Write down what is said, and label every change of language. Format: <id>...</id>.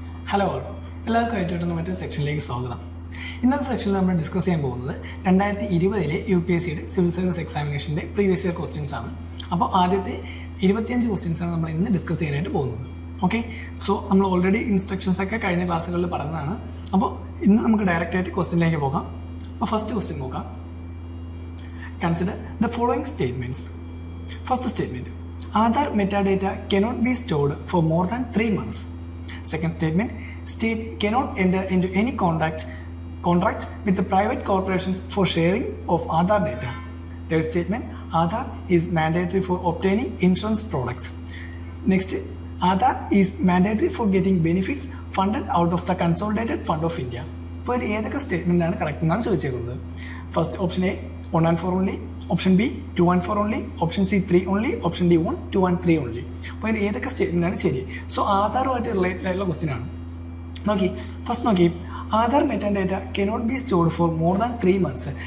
<ml>Hello എല്ലാവർക്കും ആയിട്ട് മറ്റൊരു സെക്ഷനിലേക്ക് സ്വാഗതം. ഇന്നത്തെ സെക്ഷനിൽ നമ്മൾ ഡിസ്കസ് ചെയ്യാൻ പോകുന്നത് 2020 UPSC civil service എക്സാമിനേഷൻ്റെ previous year questions ആണ്. അപ്പോൾ ആദ്യത്തെ 25 ക്വസ്റ്റ്യൻസാണ് നമ്മൾ ഇന്ന് ഡിസ്കസ് ചെയ്യാനായിട്ട് പോകുന്നത്. ഓക്കെ, സോ നമ്മൾ ഓൾറെഡി ഇൻസ്ട്രക്ഷൻസ് ഒക്കെ കഴിഞ്ഞ ക്ലാസ്സുകളിൽ പറഞ്ഞതാണ്. അപ്പോൾ ഇന്ന് നമുക്ക് ഡയറക്റ്റ് ആയിട്ട് ക്വസ്റ്റ്യനിലേക്ക് പോകാം. അപ്പോൾ ഫസ്റ്റ് ക്വസ്റ്റ്യൻ നോക്കാം.</ml> <en>Consider the following statements. First statement, Aadhaar metadata cannot be stored for more than 3 months. Second statement, state cannot enter into any contract with the private corporations for sharing of Aadhaar data. Third statement, Aadhaar is mandatory for obtaining insurance products. Next, Aadhaar is mandatory for getting benefits funded out of the Consolidated Fund of India.</en> <ml>ഇപ്പോൾ ഇതിൽ ഏതൊക്കെ statement ആണ് correct എന്നാണ് ചോദിച്ചേക്കുന്നത്. First option A 1 and 4 only, option B 2 and 4 only, option C 3 only, option D 1, 2 and 3 only. അപ്പോൾ ഇതിൽ ഏതൊക്കെ statement ആണ് ശരി? സോ ആധാറുമായിട്ട് റിലേറ്റഡ് ആയിട്ടുള്ള ക്വസ്റ്റ്യൻ ആണ്.</ml> <en>നോക്കി Aadhaar metadata cannot be stored for more than 3 months.</en>